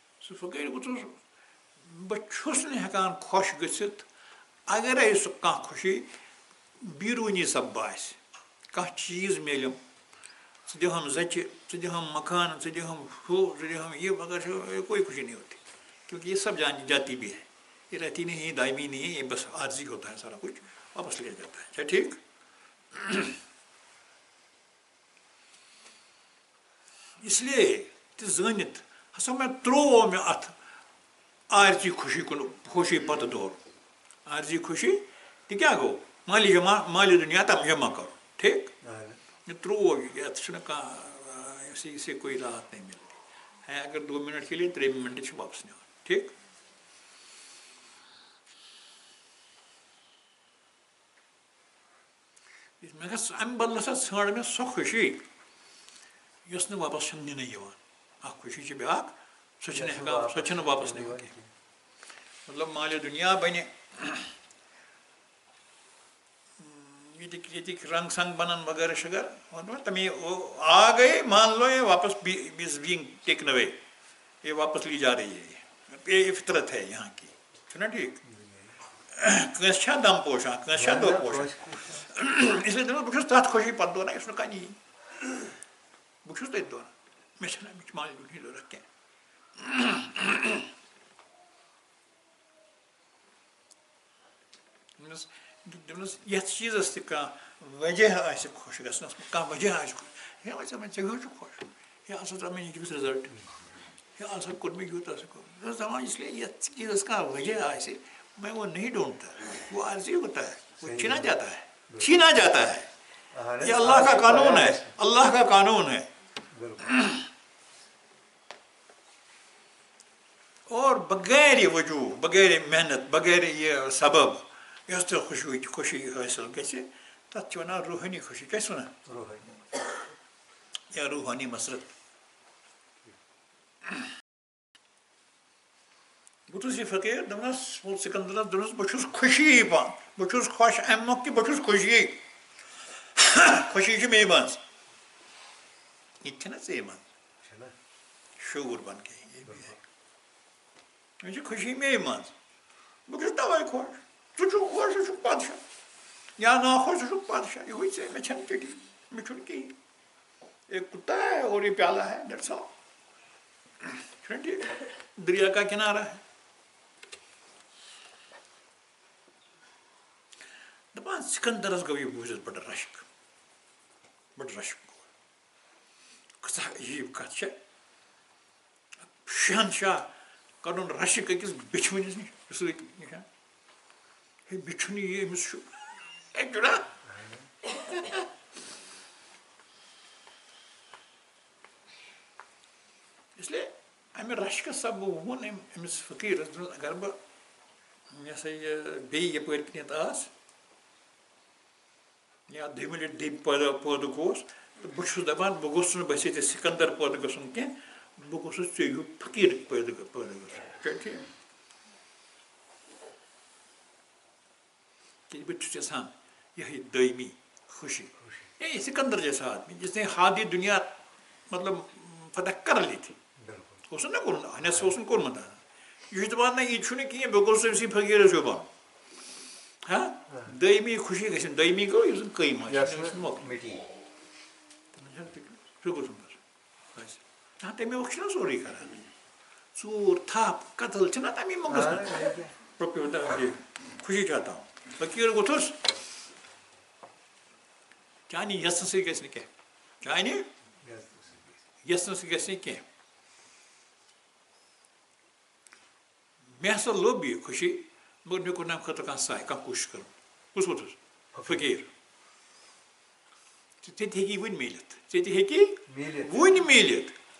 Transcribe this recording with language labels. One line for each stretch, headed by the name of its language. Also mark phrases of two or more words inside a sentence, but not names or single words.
Kashmiri: سُہ فقیٖر ووٚتھُس بہٕ چھُس نہٕ ہٮ۪کان خۄش گٔژھِتھ اگرے سُہ کانٛہہ خوشی بیروٗنی سببہٕ آسہِ کانٛہہ چیٖز میلیم ژٕ دِہَم زَچہِ ژٕ دِہَم مکان ژٕ دِہَم ہُہ ژٕ دِہَم یہِ
Urdu: مگر کوئی خوشی نہیں ہوتی کیونکہ یہ سب جاتی بھی ہے یہ رہتی نہیں ہے دائمی نہیں ہے یہ بس عارضی ہوتا ہے سارا کچھ واپس لیا جاتا ہے اچھا ٹھیک اس لیے
Kashmiri: تہِ زٲنِتھ ہسا مےٚ ترٛوو مےٚ اَتھ عارضی خوشی کُن خوشی پتہٕ دور عارضی خوشی تہِ کیٛاہ گوٚو مالی دُنیا تم جمع کرو ٹھیک یہ ترٛوو یَتھ چھُنہٕ کانٛہہ
Urdu: اسے کوئی راحت نہیں ملتی ہے اگر 2 منٹ کے لیے 3 منٹ
Kashmiri: چھِ واپس نِوان ٹھیک مےٚ گژھِ اَمہِ بدلہٕ ہسا ژھانٛڈ مےٚ سۄ خوشی یۄس نہٕ واپس چھَنہٕ نِنہٕ یِوان اکھ خوشی چھِ بیٛاکھ سۄ چھِنہٕ ہٮ۪کان سۄ چھِنہٕ واپس نِوان کینٛہہ مطلب مالہِ دُنیا بَنہِ ییٚتِکۍ رنٛگ سنٛگ بنن وغیرہ شغیرہ
Urdu: تمہیں آ گئے مان لو یہ واپس
English: is being taken away
Urdu: یہ واپس لی جا رہی ہے یہ فطرت ہے یہاں کی
Kashmiri: چھُنا ٹھیک کٲنٛسہِ چھا دم پوشان کٲنٛسہِ چھا دۄہ پوشان
Urdu: اس لیے
Kashmiri: دپان بہٕ چھُس تتھ خوشی پتہٕ دوران یُس نہٕ کانٛہہ نِیی بہٕ چھُس تٔتھۍ دوران مےٚ چھَنہٕ اَمِچ مالہِ دُنہِچ ضروٗرت کینٛہہ دپنس یتھ چیٖزس تہِ کانٛہہ وجہ آسہِ خۄش گژھنس کانٛہہ وجہ آسہِ خۄش ہے وۄنۍ ژےٚ کیٛاہ چھُ خۄش ہے ہسا ژٕ مےٚ یُتھ رِزلٹ ہے ہسا کوٚر مےٚ یوٗتاہ سا کوٚر بہٕ چھُس دپان
Urdu: اس لیے
Kashmiri: یتھ چیٖزس کانٛہہ وجہ آسہِ
Urdu: میں وہ نہیں ڈھونڈتا وہ عارضی ہوتا ہے وہ چھینا جاتا ہے یہ اللہ کا قانون ہے
Kashmiri: اللہ کا قانون ہے
Urdu: اور بغیر یہ وجوہ بغیر محنت بغیر یہ سبب
Kashmiri: یۄس تہِ خوشی حٲصِل گژھِ تتھ چھِ ونان روحٲنی خوشی کیٛاہ چھِ ونان یا روحٲنی مسرت بہٕ چھُس یہِ فقیٖر دپنس سکندرس دوٚپنس بہٕ چھُس خوشی پان بہٕ چھُس خۄش امہِ مۄکھ کہِ بہٕ چھُس خوشی خوشی چھِ مے منٛز یہِ تہِ چھَنا ژےٚ منٛز
Urdu: شعوٗر بن کے
Kashmiri: مےٚ چھِ خوشی مے منٛز بہٕ چھُس تَوَے خۄش ژٕ چھُکھ خۄش ژٕ چھُکھ پادشاہ یا ناخۄش ژٕ چھُکھ پادشاہ یِہوے ژےٚ مےٚ چھَنہٕ چٹی مےٚ چھُنہٕ کِہیٖنۍ
Urdu: ایک کُتا ہے اور یہ پیالہ ہے
English: that's all
Kashmiri: چھُنہ ٹھیک
Urdu: دریا کا کنارہ ہے
Kashmiri: دپان سکندرس گوٚو یہِ بوٗزِتھ بڑٕ رشک گوٚو کۭژاہ عجیٖب کتھ چھےٚ شہنشاہ کرُن رشک أکِس بِچھوٕنِس نِش سۭتۍ نِشان ہے بِچھُن یہِ أمِس چھُ جُڑا
Urdu: اس لیے
Kashmiri: امہِ رشکہٕ سببہٕ ووٚن أمۍ أمِس فقیٖرس دوٚپنس اگر بہٕ یہِ ہسا یہِ بیٚیہِ یپٲرۍ کِنٮ۪تھ آس یا دۄیمہِ لٹہِ پٲدٕ گوس تہٕ بہٕ چھُس دپان بہٕ گوٚژھُس نہٕ بس ییٚتہِ سکندر پٲدٕ گژھُن کینٛہہ بہٕ گوٚژھُس ژےٚ ہیوٗ فقیٖر پٲدٕ گژھُن ٹھیٖک کیٛازِ بہٕ چھُس یژھان یِہے دٲیمی خوشی
Urdu: یہ سکندر جیسا آدمی جس نے ہادی دنیا مطلب فتح کر لی تھی
Kashmiri: اوس نہ کوٚرمُت ہنس اوس نہٕ کوٚرمُت یہِ چھُ دپان نہ یہِ چھُنہٕ کِہیٖنۍ بہٕ گوٚژھُس أمسٕے فقیٖرس ہیوٗ بنُن ہاں دٲیمی خوشی گژھِ دٲیمی گوٚو یُس زن قٲیِم آسہِ سُہ گوٚژھ بس ہاں تمے مۄکھ چھُنہ سورُے کران ژوٗر تھپھ قتل چھِنہ تمی مۄکھ گژھان
Urdu: خوشی چاہتا ہوں
Kashmiri: فقیٖر ووٚتھُس چانہِ یژھنہٕ سۭتۍ گژھِ نہٕ کینٛہہ چانہِ یژھنہٕ سۭتۍ گژھِ نہٕ کینٛہہ مےٚ ہسا لوٚب یہِ خوشی مگر مےٚ کوٚر نہٕ اَمہِ خٲطرٕ کانٛہہ ساے کانٛہہ کوٗشِش کٔرٕن کُس ووٚتھُس فقیٖر ژےٚ تہِ ہیٚکی وُنہِ میٖلِتھ ژےٚ تہِ ہیٚکی وُنہِ میٖلِتھ